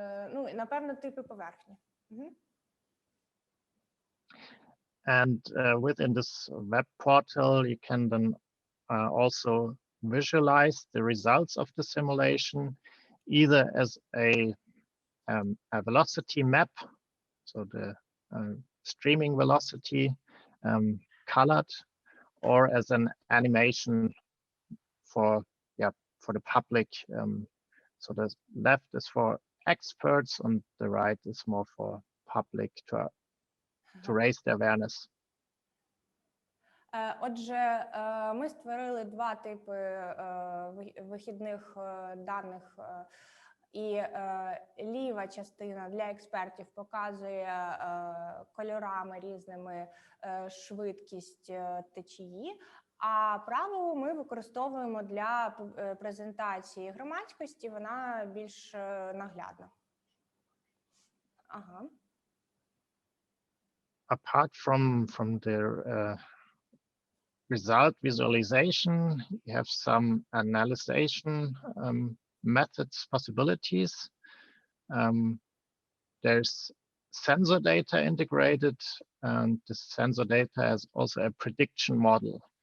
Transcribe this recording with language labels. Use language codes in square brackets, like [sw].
[uk] Ну, напевно, типи поверхні. [en] And within this web portal, you can then also visualize the results of the simulation, either as a velocity map, so the streaming velocity colored, or as an animation for the public. So the left is for experts and the right is more for public to raise the awareness. [uk] Отже, ми створили два типи вихідних даних. І ліва частина для експертів показує кольорами різними швидкість течії, а праву ми використовуємо для презентації громадськості, вона більш наглядна. Ага. [en] Apart from the result visualization, you have some analysis methods possibilities. There's sensor data integrated, and the sensor data has also a prediction model.